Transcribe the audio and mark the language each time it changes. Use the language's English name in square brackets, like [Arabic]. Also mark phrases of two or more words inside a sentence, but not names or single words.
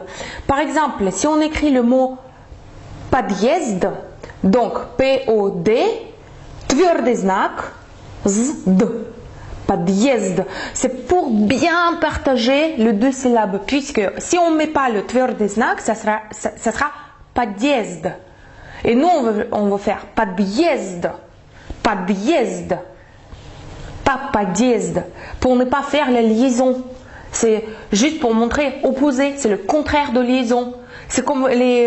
[French] Par exemple, si on écrit le mot подъезд, donc P-O-D, [Russian] твердый знак, [French] Z-D. Подъезд. C'est pour bien partager les deux syllabes, puisque si on ne met pas le [Russian] твердый знак, [French] ça sera подъезд. Et nous, on va faire подъезд. Подъезд. Pas подъезд. Pour ne pas faire la liaison. C'est juste pour montrer opposé. C'est le contraire de liaison. C'est comme les...